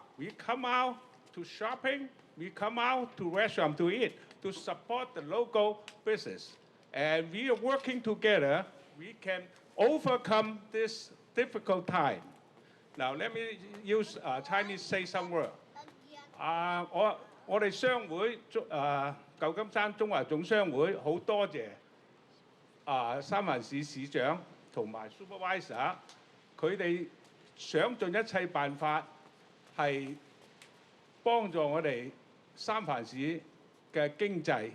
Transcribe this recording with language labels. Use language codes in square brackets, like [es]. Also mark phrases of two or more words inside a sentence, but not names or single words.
[en] We come out to shopping. We come out to restaurant to eat, to support the local business. And we are working together. We can overcome this difficult time. Now, let me use Chinese say some word. [yue] 我哋商會舊金山中華總商會好多謝三藩市市長同埋 Supervisor， 佢哋想盡一切辦法係幫助我哋三藩市嘅經濟。